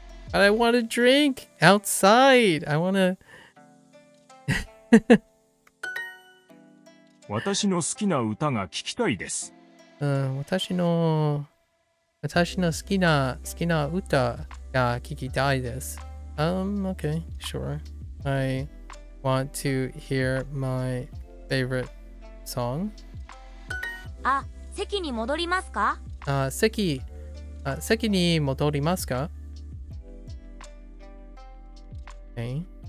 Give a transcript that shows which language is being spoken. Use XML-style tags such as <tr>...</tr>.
<en>But I want to drink outside. I want to.</en> <ja>私の好きな歌が聞きたいです。私の好きな歌が聞きたいです。</ja> <en>Okay, sure. I want to hear my favorite song.</en> <ja>席に戻りますか? 席に戻りますか?</ja> <en>Okay.</en>